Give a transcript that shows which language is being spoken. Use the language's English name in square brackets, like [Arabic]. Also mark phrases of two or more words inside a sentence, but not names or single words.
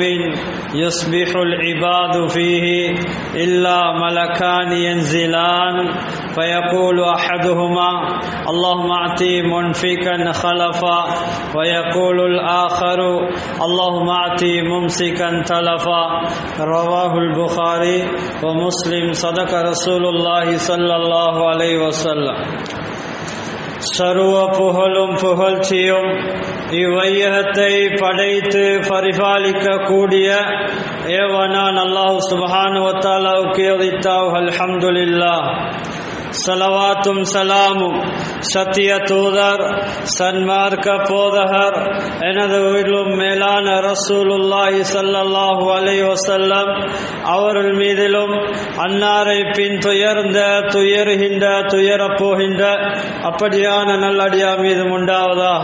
[Arabic] يصبح العباد فيه إلا ملكان ينزلان فيقول أحدهما اللهم أعطي منفقا خلفا ويقول الآخر اللهم أعطي ممسكا تلفا رواه البخاري ومسلم صدق رسول الله صلى الله عليه وسلم [Tamil] சர்வ புகழும் புகழ்ச்சியும் இவ்வையகத்தை படைத்து பரிபாலிக்க கூடிய ஏவனான் அல்லாஹ் [Arabic] سبحانه و تعالى [Tamil] உரித்தாவ் அல்ஹம்துலில்லாஹ். சலவாத்தும் சலாமும் சத்திய தூதர் சன்மார்க்க போதகர் எனது உயிரிலும் மேலான [Arabic] رسول الله صلى الله عليه وسلم [Tamil] அவர்கள் மீதிலும் அன்னாரை பின் துயருகின்ற துயரப் போகின்ற அப்படியான நல்லடியார் மீதும் உண்டாவதாக.